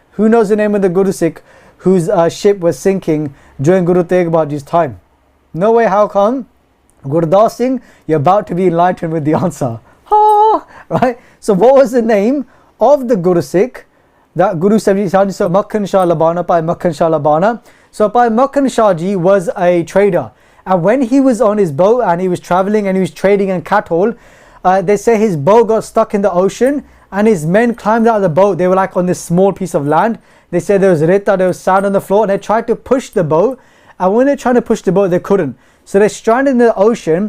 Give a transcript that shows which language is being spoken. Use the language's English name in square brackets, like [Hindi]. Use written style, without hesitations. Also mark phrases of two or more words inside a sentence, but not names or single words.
[English] Who knows the name of the Guru Sikh whose ship was sinking during Guru Tegh Bahadur Ji's time? No way, how come? Gurdas Singh, you're about to be enlightened with the answer. Right? So what was the name of the Guru Sikh that Guru Sahib Ji? So Makhan Shah Labana, Bhai Makhan Shah Labana. So Bhai Makhan Shah Ji was a trader. And when he was on his boat and he was traveling and he was trading in cattle, they say his boat got stuck in the ocean and his men climbed out of the boat. They were like on this small piece of land. They said there was reta, there was sand on the floor, and they tried to push the boat. And when they're trying to push the boat, they couldn't. So they stranded in the ocean.